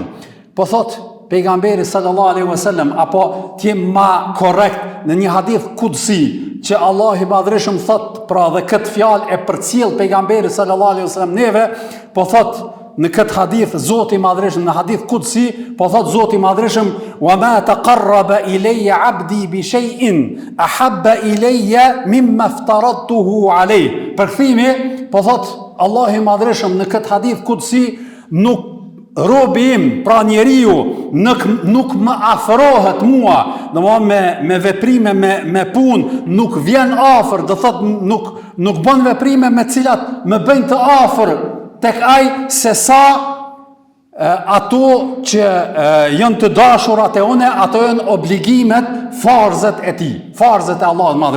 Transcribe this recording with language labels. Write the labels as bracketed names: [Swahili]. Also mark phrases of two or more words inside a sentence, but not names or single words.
[Albanian] Po thot pejgamberi [Arabic] صلى الله عليه وسلم, [Albanian] apo të jem ma korrekt në një [Arabic] حديث قدسي, [Albanian] që Allah i Madhërisëm thot, pra dhe këtë fjalë e përcjell pejgamberi [Arabic] صلى الله عليه وسلم [Albanian] neve, po thot në këtë hadith Zoti i Madhërisëm, në [Arabic] حديث قدسي, [Albanian] po thot Zoti i Madhërisëm, [Arabic] وما تقرب إلي عبدي بشيء أحب إلي مما افترضته عليه. [Albanian] Përkthimi, po thot Allah i Madhërisëm në këtë [Arabic] حديث قدسي, [Albanian] nuk robi im, pra njeriu, nuk më afrohet mua, domethënë me veprime, me punë, nuk vjen afër, do thot nuk bën veprime me cilat më bëjnë të afër tek ai, se sa ato që janë të dashurat e une, ato janë obligimet, farzet e tij, farzet e Allahut Madhërisëm.